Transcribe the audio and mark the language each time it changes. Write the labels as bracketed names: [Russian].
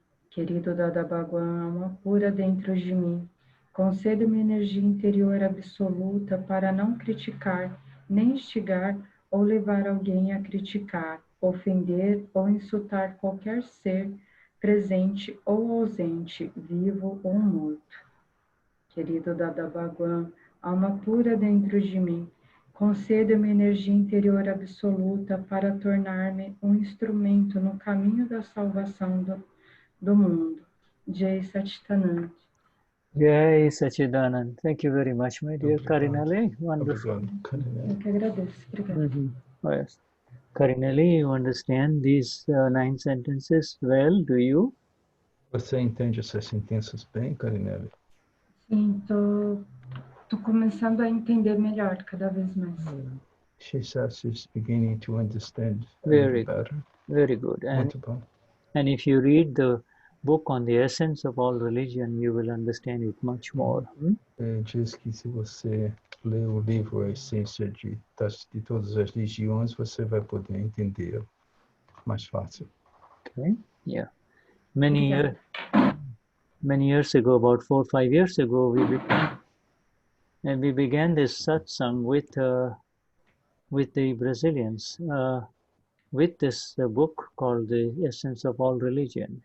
[Portuguese] Querido Dada Bhagavan, alma pura dentro de mim, conceda-me energia interior absoluta para não criticar, nem instigar ou levar alguém a criticar, ofender ou insultar qualquer ser presente ou ausente, vivo ou morto. Querido Dada Bhagavan, alma pura dentro de mim, conceda-me energia interior absoluta para tornar-me um instrumento no caminho da salvação do mundo. [Sanskrit] Jai Satchitananda. Jai Sachidanand. [English] Thank you very much, my dear Carinelli. Wonderful. [Portuguese] Eu que agradeço. Obrigada. [English] Oh, yes. Carinelli, you understand these 9 sentences well, do you? [Portuguese] Você entende essas sentenças bem, Carinelli? Sim, tô começando a entender melhor cada vez mais. [English] She says she's beginning to understand Very better. Very good. [Portuguese] Muito bom. [English] And if you read the book on the essence of all religion, you will understand it much more. [Portuguese] Diz que se você ler o livro A Essência de todas as religiões, você vai poder entender mais fácil. [English] Okay, yeah. Many years ago, about 4 or 5 years ago, we began this satsang with the Brazilians with this book called The Essence of All Religion.